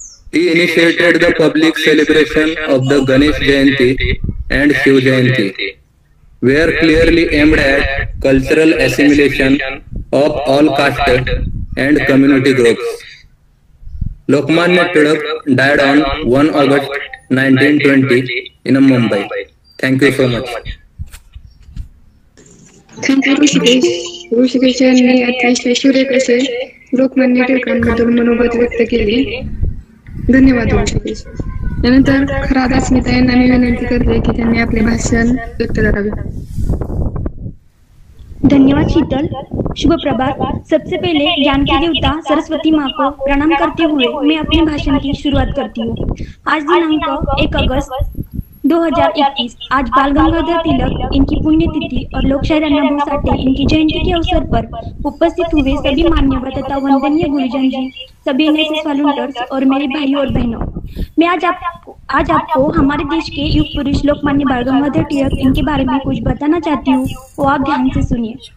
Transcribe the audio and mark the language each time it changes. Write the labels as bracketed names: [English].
[English] He initiated the public celebration of the Ganesh Jayanti and Shiv Jayanti, were clearly aimed at cultural assimilation of all castes and community groups. Lokmanya Tilak died on 1 August 1920 in Mumbai. Thank you so much. Thank you, Hrishikesh. [Marathi] Rishikesh यांनी अतिशय सुरेख असे लोकमान्य टिळकांबद्दल मनोगत व्यक्त केले. धन्यवाद ऋषिकेश. त्यानंतर खरात अस्मिता यांना मी विनंती करते की त्यांनी आपले भाषण व्यक्त करावे. धन्यवाद शीतल. शुभ प्रभात. [Hindi] सबसे पहले ज्ञान की देवता सरस्वती माँ को प्रणाम करते हुए मैं अपने भाषण की शुरुआत करती हूँ. आज दिनांक 1 अगस्त 2021 आज बाल गंगाधर तिलक इनकी पुण्यतिथि और लोकशाहीर अन्ना भाऊ साठे इनकी जयंती के अवसर पर उपस्थित हुए सभी मान्यवर तथा वंदनीय गुरुजन जी, सभी एनएसएस वॉलंटियर्स और मेरे भाई और बहनों, मैं आज आपको हमारे देश के युग पुरुष लोकमान्य बाल गंगाधर तिलक इनके बारे में कुछ बताना चाहती हूँ, वो आप ध्यान से सुनिए.